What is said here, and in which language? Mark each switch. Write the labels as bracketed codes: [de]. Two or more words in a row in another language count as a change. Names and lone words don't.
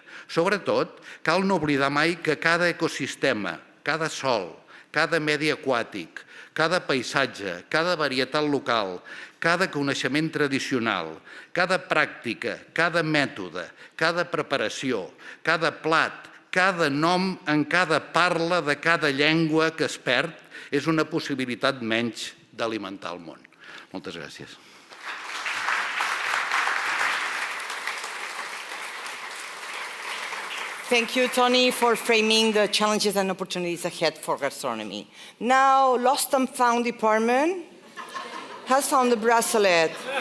[ca] Sobretot, cal no oblidar mai que cada ecosistema, cada sòl, cada medi aquàtic, cada paisatge, cada varietat local, cada coneixement tradicional, cada pràctica, cada mètode, cada preparació, cada plat, cada nom en cada parla de cada llengua que es perd és una possibilitat menys d'alimentar el món. Moltes gràcies. [en] Thank you, Tony, for framing the challenges and opportunities ahead for gastronomy. Now, Lost and Found Department has found the bracelet.